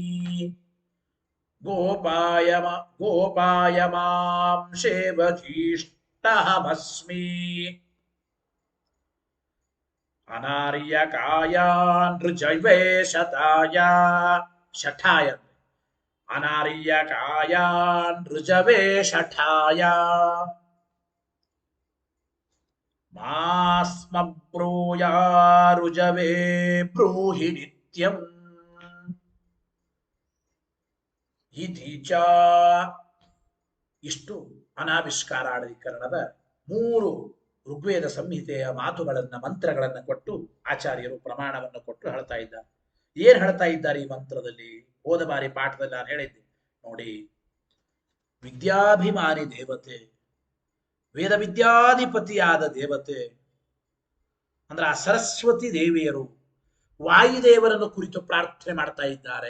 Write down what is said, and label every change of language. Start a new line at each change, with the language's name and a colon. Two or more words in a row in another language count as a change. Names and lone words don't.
Sanskrit: गोपाय मां सेवधीष्टहमस्मि अनार्यकाय नृजैवे शताय शठाय अनार्यकाय नृजवे शठाय मास्म ब्रूयारुजवे ब्रूहि नित्यं इति च.
Kannada: ಇಷ್ಟು ಅನಾವಿಷ್ಕಾರಾಧಿಕರಣದ ಮೂರು ಋಗ್ವೇದ ಸಂಹಿತೆಯ ಮಾತುಗಳನ್ನ ಮಂತ್ರಗಳನ್ನ ಕೊಟ್ಟು ಆಚಾರ್ಯರು ಪ್ರಮಾಣವನ್ನು ಕೊಟ್ಟು ಹೇಳ್ತಾ ಇದ್ದಾರೆ. ಏನ್ ಹೇಳ್ತಾ ಇದ್ದಾರೆ ಈ ಮಂತ್ರದಲ್ಲಿ? ಹೋದ ಬಾರಿ ಪಾಠದಲ್ಲಿ ನಾನು ಹೇಳಿದ್ದೆ ನೋಡಿ. ವಿದ್ಯಾಭಿಮಾನಿ ದೇವತೆ, ವೇದ ವಿದ್ಯಾಧಿಪತಿಯಾದ ದೇವತೆ ಅಂದ್ರೆ ಆ ಸರಸ್ವತಿ ದೇವಿಯರು ವಾಯುದೇವರನ್ನು ಕುರಿತು ಪ್ರಾರ್ಥನೆ ಮಾಡ್ತಾ ಇದ್ದಾರೆ.